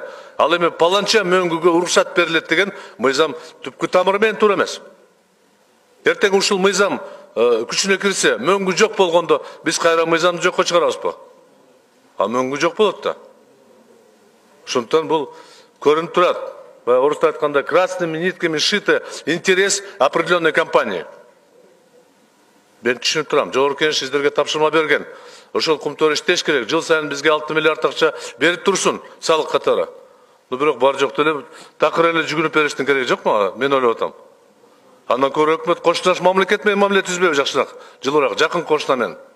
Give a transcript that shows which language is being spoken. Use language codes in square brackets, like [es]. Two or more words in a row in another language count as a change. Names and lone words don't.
[ky] Ал эми паланча мөңгүгө уруксат берилет деген мыйзам түпкү тамыры менен туура эмес. Эртең ушул мыйзам күчүнө кирсе, мөңгү жок болгондо биз кайра мыйзамды жокко чыгарабызбы? Мөңгү жок болот да. Ошондуктан бул көрүнүп турат. Орусча айтканда [ru] красными нитками шиты интерес определенной компании. [ky] Мен түшүнүп турам. Жогорку Кеңеш сиздерге тапшырма берген. Ошол кумтөр иштеш керек. Жыл сайын бизге 6 миллиард акча берип турсун салык катары. Бирок бар жок деле такыр эле жүгүнүп бериштин кереги жокму? Мен ойлоп атам. Андан көрө өкмөт кошташ мамлекет менен мамиле түзбөйбү жакшыраак, жылуураак, жакын кошуна менен.